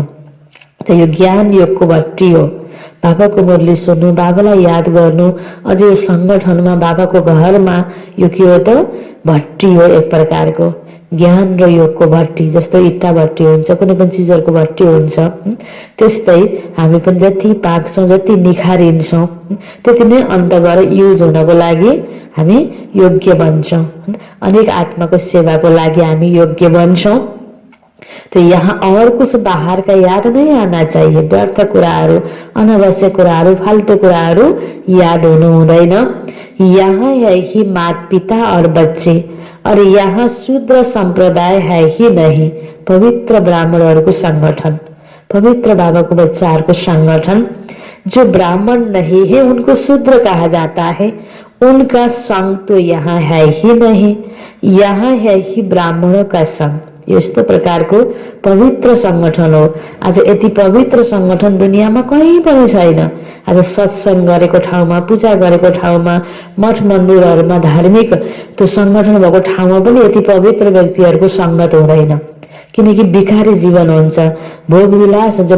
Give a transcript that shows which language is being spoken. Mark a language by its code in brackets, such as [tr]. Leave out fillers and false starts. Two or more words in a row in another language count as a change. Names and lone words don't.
[ne] त यो ज्ञान योगको भट्टी हो। बाबाको मुरली सुन्नु, बाबालाई याद गर्नु, अझ यो संगठनमा बाबाको घरमा यो के हो त भट्टी हो, एक प्रकारको ज्ञान र योगको भट्टी। जस्तो इट्टा भट्टी हुन्छ, कुनै पनि चिजहरुको भट्टी हुन्छ, त्यस्तै हामी पनि जति पाक्छौं, जति निखारिन्छौं, त्यति नै अन्त गएर युज हुनको लागि हामी योग्य बन्छौं। अनेक आत्माको सेवाको लागि हामी योग्य बन्छौं। [hi] तो यहाँ और कुछ बाहर का याद नहीं आना चाहिए। [ne] व्यर्थ कुराहरू, अनावश्यक कुराहरू, फाल्तु कुराहरू याद हुनु हुँदैन। [hi] यहाँ है ही माता पिता और बच्चे, और यहाँ शूद्र संप्रदाय है ही नहीं। [ne] पवित्र ब्राह्मणहरूको संगठन, पवित्र बाबाको बच्चाहरूको संगठन। [hi] जो ब्राह्मण नहीं है उनको शूद्र कहा जाता है, उनका संग तो यहाँ है ही नहीं। यहाँ है ही ब्राह्मणों का संग, [ne] यस्तो प्रकारको पवित्र संगठन हो। आज यति पवित्र संगठन दुनियाँमा कहीँ पनि छैन। आज सत्संग गरेको ठाउँमा, पूजा गरेको ठाउँमा, मठ मन्दिरहरूमा, धार्मिक त्यो संगठन भएको ठाउँमा पनि यति पवित्र व्यक्तिहरूको संगत हुँदैन, किनकि भिखारी जीवन हुन्छ, भोग विलास हुन्छ।